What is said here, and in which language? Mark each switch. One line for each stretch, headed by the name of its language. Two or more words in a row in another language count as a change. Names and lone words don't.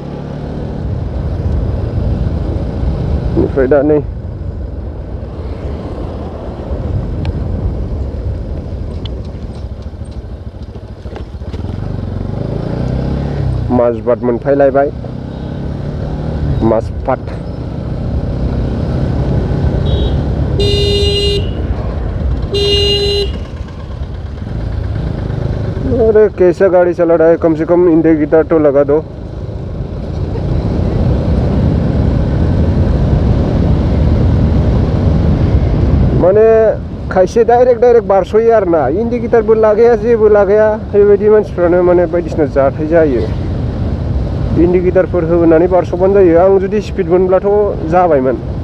Bodo: बेनिफ्राय दा नै माजिबाट मोनफैलायबाय माजबाट
Hindi: अरे कैसा गाड़ी चला रहा है कम से कम इंडिकेटर तो लगा दो
Bodo: माने खायसे डाइरेक्ट बारस'यो आरोना इंडिकेटरबो लागाया जेबो लागाया बेबायदि मानसिफ्रानो माने बायदिसिना जाथाय जायो इंडिकेटरफोर होनानै बारस'बानो जायो आं जुदि स्पिड मोनब्लाथ' जाबायमोन